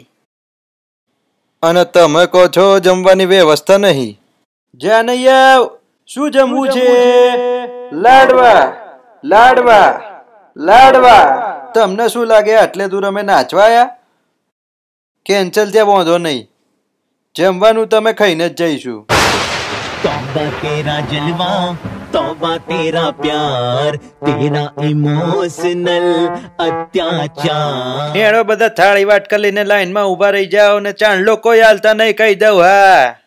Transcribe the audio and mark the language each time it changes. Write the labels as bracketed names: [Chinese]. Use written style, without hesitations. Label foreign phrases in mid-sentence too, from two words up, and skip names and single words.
[Gujarati] અને તમે કહો છો જમવાની વ્યવસ્થા નહીં? જાનૈયા શું જમવું છે? લાડવા લાડવા લાડવા. તમને શું લાગે આટલે દૂર અમે નાચવા આયા? કેન્સલ ત્યાં વાંધો નહીં. જમવાનું તમે ખાઈને જ જઈશું. [Hindi] तौबा तेरा जलवा, तौबा तेरा प्यार, तेरा इमोशनल અત્યાચાર. [Gujarati] હેડો બધા થાળી વાટકા લઈને લાઈનમાં ઉભા રહી જાઓ ને ચાંદલો કોઈ હાલતા નહીં કહી દઉં. હા